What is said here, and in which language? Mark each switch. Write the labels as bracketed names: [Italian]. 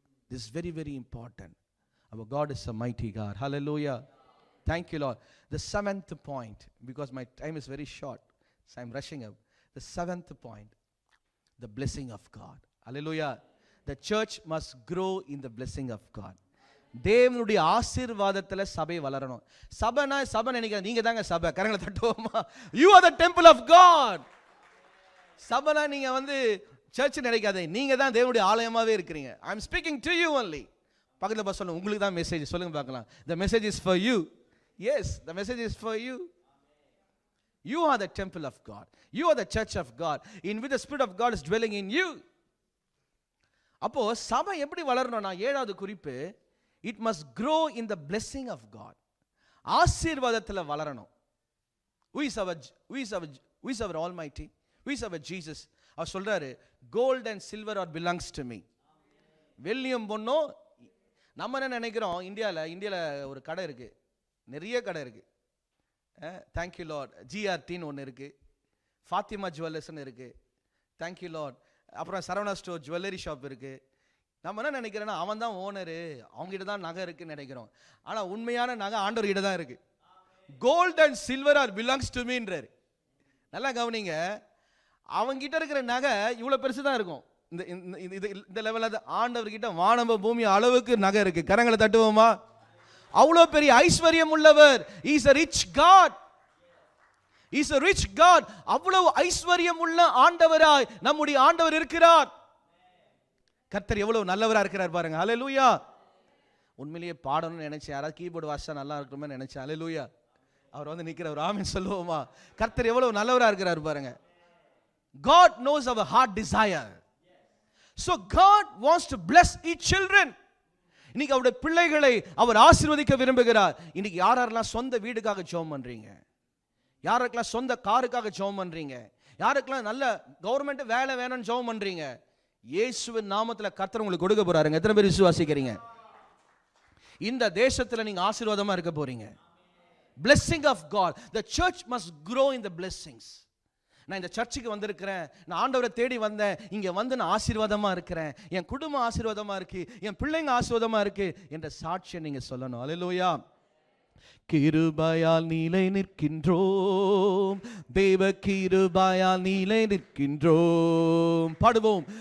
[English] This is very very important. Our God is a mighty God. Hallelujah. Thank you Lord. The seventh point, because my time is very short, so I'm rushing up. The seventh point, the blessing of God. Hallelujah. The church must grow in the blessing of God. [Tamil] தேவனுடைய ஆசீர்வாதத்துல சபை வளரணும். சபை நினைக்கிறேன், நீங்க தாங்க சபை. கரங்களை தட்டுவோமா? [English] You are the temple of God. [Tamil] சபைனா நீங்க சர்ச் நினைக்காதே, நீங்க தான் தேவனுடைய ஆலயமாவே இருக்கிறீங்க. [English] I am speaking to you only. [Tamil] பக்கத்துல பா சொல்லுங்க, உங்களுக்கு தான் மெசேஜ். சொல்லுங்க பார்க்கலாம். [English] The message is for you. Yes, the message is for you. You are the temple of God. You are the church of God, in which the Spirit of God is dwelling in you. [Tamil] அப்போ சபை எப்படி வளரணும்னா, ஏழாவது குறிப்பு, [English] it must grow in the blessing of God. [Tamil] ஆசீர்வாதத்தில் வளரணும். [English] Who is our Almighty? Who is our Jesus? [Tamil] அவர் சொல்றாரு, [English] gold and silver or belongs to me. [Tamil] வெள்ளியும் பொன்னும், நம்ம என்ன நினைக்கிறோம், இந்தியாவில் ஒரு கடை இருக்கு, நிறைய கடை இருக்கு. [English] Thank you lord. [Tamil] ஜிஆர்டின்னு ஒன்று இருக்கு, ஃபாத்திமா ஜுவல்லர்ஸ்னு இருக்கு. [English] Thank you lord. [Tamil] அப்புறம் சரவணா ஸ்டோர் ஜுவல்லரி ஷாப் இருக்கு. நம்ம என்ன நினைக்கிறோன்னா, அவன் தான் ஓனரு, அவங்ககிட்ட தான் நகை இருக்குன்னு நினைக்கிறோம். ஆனால் உண்மையான நகை ஆண்டவர்கிட்ட தான் இருக்கு. [English] gold and silver are belongs to [Tamil] மீன்றாரு. நல்லா கவனிங்க, அவங்ககிட்ட இருக்கிற நகை இவ்வளோ பெருசு தான் இருக்கும். இந்த லெவலில் ஆண்டவர்கிட்ட வானப பூமி அளவுக்கு நகை இருக்கு. கரங்களை தட்டுவோமா? அவ்வளோ பெரிய ஐஸ்வர்யம் உள்ளவர். [English] He is a rich God. He is a rich God. [Tamil] அவ்வளவு ஐஸ்வர்யம் உள்ள ஆண்டவராய் நம்முடைய ஆண்டவர் இருக்கிறார். கர்த்தர் எவ்வளவு நல்லவரா இருக்கிறார் பாருங்க. ஹல்லேலூயா. உண்மையிலேயே பாடணும்னு நினைச்சேன், யாராவது கீபோர்டு வாசிச்சா நல்லா இருக்குமே நினைச்சேன். ஹல்லேலூயா. அவர் நிக்கிற ஒரு ஆமென் சொல்லுவோமா? கர்த்தர் எவ்வளவு நல்லவரா இருக்கிறார் பாருங்க. [English] God knows our heart desire. So God wants to bless each children. [Tamil] இன்னைக்கு அவருடைய பிள்ளைகளை அவர் ஆசீர்வதிக்க விரும்புகிறார். இன்னைக்கு யாரெல்லாம் சொந்த வீடுக்காக ஜெபம் பண்றீங்க, யாருக்கெல்லாம் சொந்த காருக்காக ஜெபம் பண்றீங்க, யாருக்கெல்லாம் நல்ல கவர்மெண்ட் வேலை வேணும்னு ஜெபம் பண்றீங்க, இயேசுவின் நாமத்தில் கர்த்தர் உங்களுக்கு கொடுக்க போறாருங்க. எத்தனை பேர் விசுவாசிக்கிறீங்க? இந்த தேசத்துல நீங்க ஆசீர்வாதமா இருக்க போறீங்க. [English] Blessing of God. The church must grow in the blessings. [Tamil] நான் இந்த சர்ச்சுக்கு வந்திருக்கிறேன், நான் ஆண்டவரை தேடி வந்தேன், இங்க வந்து நான் ஆசீர்வாதமா இருக்கிறேன், என் குடும்பம் ஆசீர்வாதமா இருக்கு, என் பிள்ளைங்க ஆசீர்வாதமா இருக்கு என்ற சாட்சியை நீங்க சொல்லணும். அல்லேலூயா. கிருபையால் நிலை நிற்கின்றோம், தேவ கிருபையால் நிலை நிற்கின்றோம். பாடுவோம்.